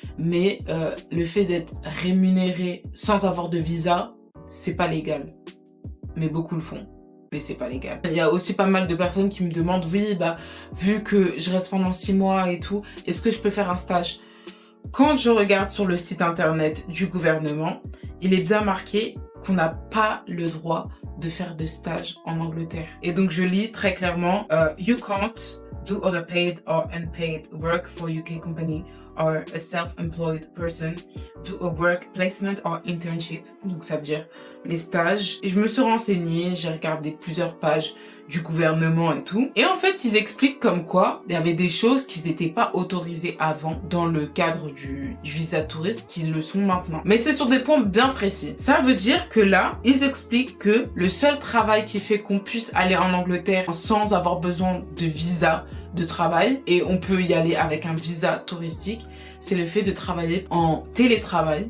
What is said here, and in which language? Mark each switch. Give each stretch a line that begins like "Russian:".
French: Mais le fait d'être rémunéré sans avoir de visa, c'est pas légal. Mais beaucoup le font. Mais c'est pas légal. Il y a aussi pas mal de personnes qui me demandent, oui, vu que je reste pendant 6 mois et tout, est-ce que je peux faire un stage? Quand je regarde sur le site internet du gouvernement, il est bien marqué qu'on n'a pas le droit de faire de stage en Angleterre. Et donc je lis très clairement,
English: you can't do other paid or unpaid work for UK company or a self-employed person do a work placement or internship.
French: Donc ça veut dire les stages. Et je me suis renseignée, j'ai regardé plusieurs pages du gouvernement et tout. Et en fait, ils expliquent comme quoi il y avait des choses qui n'étaient pas autorisées avant dans le cadre du visa touriste qui le sont maintenant. Mais c'est sur des points bien précis. Ça veut dire que là, ils expliquent que le seul travail qui fait qu'on puisse aller en Angleterre sans avoir besoin de visa de travail, et on peut y aller avec un visa touristique, c'est le fait de travailler en télétravail.